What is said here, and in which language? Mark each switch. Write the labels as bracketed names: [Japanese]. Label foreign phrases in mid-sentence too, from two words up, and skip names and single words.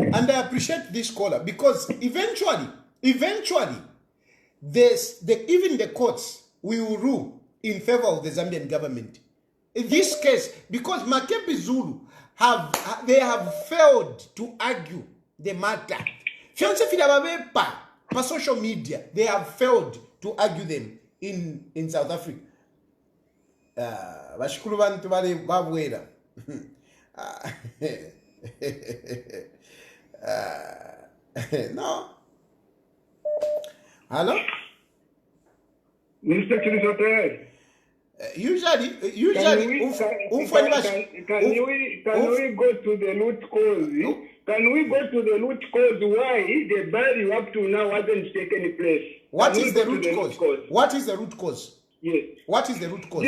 [English] And I appreciate this caller because eventually, even the courts will rule in favor of the Zambian government. In this case, because Makepi Zulu they have failed to argue the matter. Per social media, they have failed to argue them in South Africa. [Bemba] Bashukuru bantu bali babwera. [English] No. Hello? Mr. Chilufya Tayali. Usually, can we go to the root cause? Can we go to the root cause why the burial up to now hasn't taken place? What is the root cause? What is the root cause? Yes. What is the root cause?